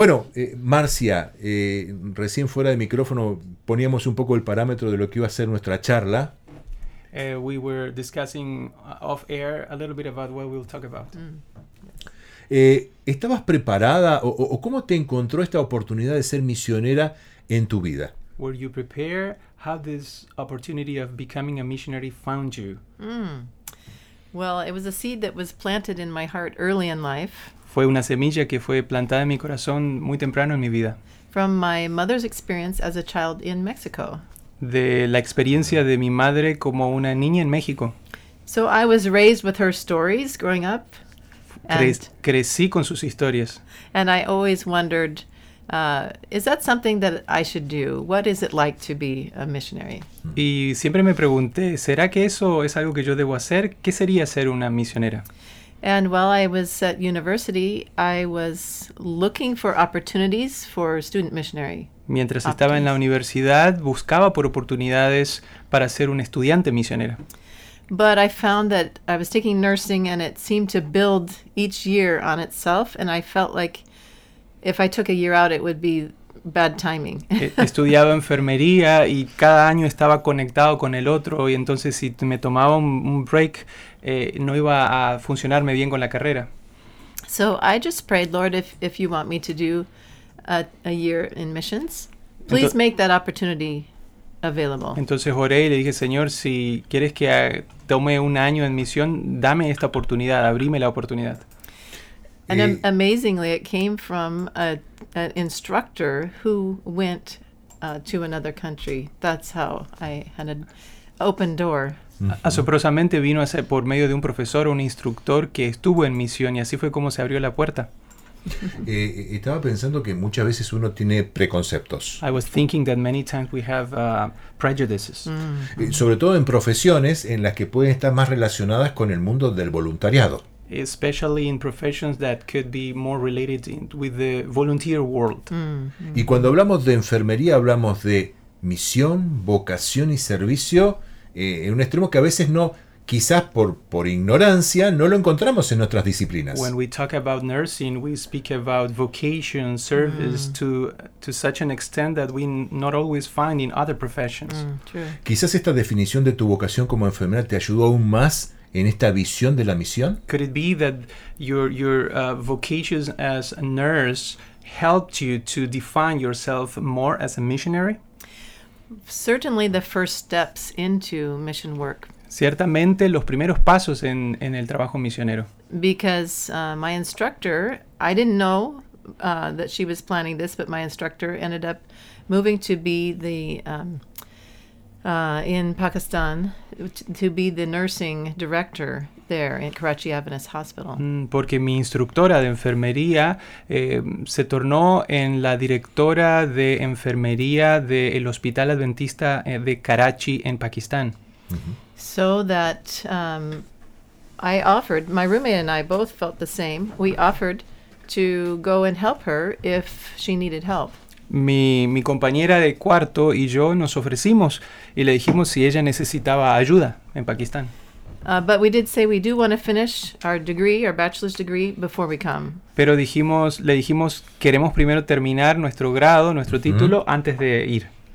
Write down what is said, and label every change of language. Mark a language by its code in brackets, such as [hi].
[es] Bueno, Marcia, recién fuera de micrófono poníamos un poco el parámetro de lo que iba a ser nuestra charla. [en] We were discussing off air a little bit about what we'll talk about. [es] ¿Estabas preparada o cómo te encontró esta oportunidad de ser misionera en tu vida? [en] Were you prepared? How this opportunity of becoming a missionary found you? Well, it was a seed that was planted in my heart early in life. [es] Fue una semilla que fue plantada en mi corazón muy temprano en mi vida. [en] From my mother's experience as a child in Mexico. [es] De la experiencia de mi madre como una niña en México. [en] So I was raised with her stories growing up, [es] Crecí con sus historias. [en] and I always wondered, is that something that I should do? What is it like to be a missionary? [es] Y siempre me pregunté, ¿será que eso es algo que yo debo hacer? ¿Qué sería ser una misionera? [en] And while I was at university, I was looking for opportunities for student missionary [es] Mientras estaba en la [en] opportunities. [es] universidad, buscaba por oportunidades para ser un estudiante misionera. [en] But I found that I was taking nursing and it seemed to build each year on itself, and I felt like if I took a year out, it would be bad timing. [es] Estudiaba enfermería y cada año estaba conectado con el otro, y entonces si me tomaba un break, no iba a funcionarme bien con la carrera. [en] So I just prayed, Lord, if you want me to do a year in missions, please [es] Entonces [en] make that opportunity available. [es] oré y le dije, Señor, si quieres que tome un año en misión, dame esta oportunidad, abrime la oportunidad. [en] And amazingly, it came from an instructor who went to another country. That's how I had an open door. [es] Asombrosamente vino a ser por medio de un profesor o un instructor que estuvo en misión y así fue como se abrió la puerta. Estaba pensando que muchas veces uno tiene preconceptos. [en] I was thinking that many times we have prejudices. [es] Sobre todo en profesiones en las que pueden estar más relacionadas con el mundo del voluntariado. [en] Especially in professions that could be more related with the volunteer world. [es] Y cuando hablamos de enfermería, hablamos de misión, vocación y servicio, en un extremo que a veces no, quizás por ignorancia, no lo encontramos en nuestras [en] When [es] disciplinas. [en] we talk about nursing, we speak about vocation, service to such an extent that we not always find in other professions. True. [es] Quizás esta definición de tu vocación como enfermera te ayudó aún más en esta visión de la misión. [en] Could it be that your vocation as a nurse helped you to define yourself more as a missionary? Certainly the first steps into mission work. [es] Ciertamente los primeros pasos en el trabajo misionero. [en] Because my instructor, I didn't know that she was planning this, but my instructor ended up moving to be the in Pakistan to be the nursing director there in Karachi Adventist Hospital. [es] Porque mi instructora de enfermería se tornó en la directora de enfermería del Hospital Adventista de Karachi en Pakistán. [en] So that I offered, my roommate and I both felt the same. We offered to go and help her if she needed help. [es] Mi compañera de cuarto y yo nos ofrecimos y le dijimos si ella necesitaba ayuda en Pakistán. [en] But we did say we do want to finish our degree, our bachelor's degree, before we come. [es] Pero dijimos, le dijimos, queremos primero terminar nuestro grado, nuestro título, antes de ir.